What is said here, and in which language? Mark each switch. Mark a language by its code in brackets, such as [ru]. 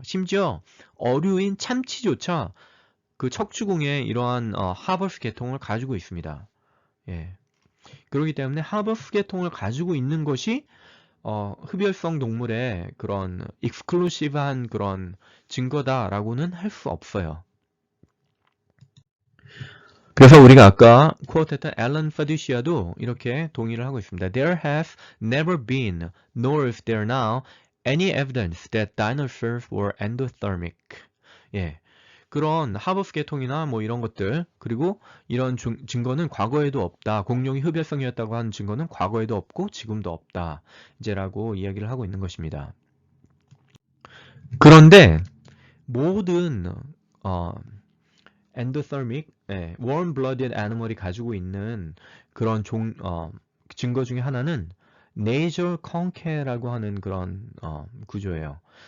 [ko] 심지어 어류인 참치조차 그 척추궁에 이러한 하버스 계통을 가지고 있습니다. 예. 그렇기 때문에 하버스 계통을 가지고 있는 것이 흡혈성 동물의 그런 익스클루시브한 그런 증거다라고는 할 수 없어요. 그래서 우리가 아까 코어했던 앨런 파두시아도 이렇게 동의를 하고 있습니다. [en] There has never been, nor is there now, any evidence that dinosaurs were endothermic. [ko] 예. 그런 하버스 계통이나 뭐 이런 것들, 그리고 이런 증거는 과거에도 없다. 공룡이 흡혈성이었다고 하는 증거는 과거에도 없고 지금도 없다. 이제라고 이야기를 하고 있는 것입니다. 그런데 모든 엔도서믹, [en] warm blooded animal [ko] 이 가지고 있는 그런 증거 중에 하나는 nasal concha라고 하는 그런 구조예요.